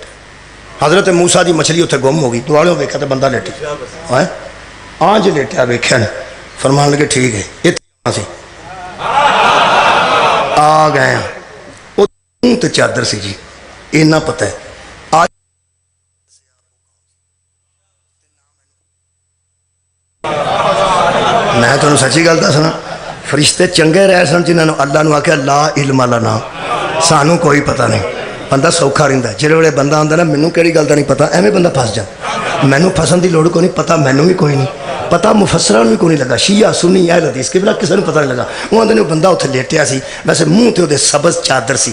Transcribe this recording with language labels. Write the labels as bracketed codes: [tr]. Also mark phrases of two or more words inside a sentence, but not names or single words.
[pa] حضرت موسیٰ کی مچھلی اوتھے گم ہو گئی، دعالیوں ویکھیا تو بندہ لیٹے ہے آنج لیٹیا ویکھیا فرمان لگے ٹھیک ہے اتنے آ گئے وہ منہ تے چادر سی جی. انہاں پتہ ہے اج میں تہانوں سچی گل دسنا، فرشتے چنگے رہے سن جنہاں نے اللہ نوں آکھیا [ar] لا علم لنا, [pa] سانوں کوئی پتہ نہیں. بندہ سوکھا رہندا. جیہڑے ویلے بندہ آندا نا مینوں کیہڑی گل دا نہیں پتہ، ایویں بندہ پھس جا۔ مینوں پھسن کی لوڑ کوئی نہیں، پتہ مینوں بھی کوئی نہیں، پتہ مفسراں نوں بھی کوئی نہیں لگا، شیعہ سنی اہل حدیث قبلہ کسی نوں پتہ نہیں لگا. وہ آندے نیں بندہ اوتھے لیٹیا سی، ویسے منہ تے اوہدے سبز چادر سی.